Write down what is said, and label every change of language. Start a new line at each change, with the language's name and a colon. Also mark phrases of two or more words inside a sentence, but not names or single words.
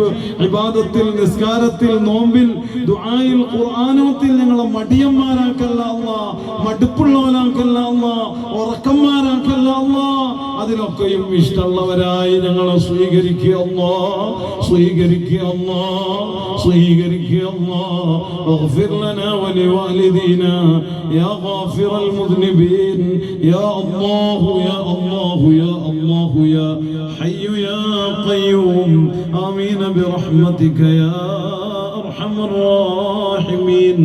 Malayalam: ഇബാദത്തിൽ, നിസ്കാരത്തിൽ, നോമ്പിൽ, ദുആയിൽ, ഖുർആനത്തിൽ ഞങ്ങളെ മടിയന്മാരാക്കല്ല അല്ലാ, മടുപ്പുള്ളവരാക്കല്ല അല്ലാ, ഉറക്കന്മാരാക്കല്ല അല്ലാ. അതിലൊക്കെയും ഇഷ്ടമുള്ളവരായി ഞങ്ങളെ സ്വീകരിക്കുക അല്ലാ, സ്വീകരിക്കുക അല്ലാ, സ്വീകരിക്കുക അല്ലാ.
Arabic: اغفر لنا ولوالدينا يا غافر المذنبين يا الله يا الله يا الله يا حي يا قيوم آمين برحمتك يا أرحم الراحمين.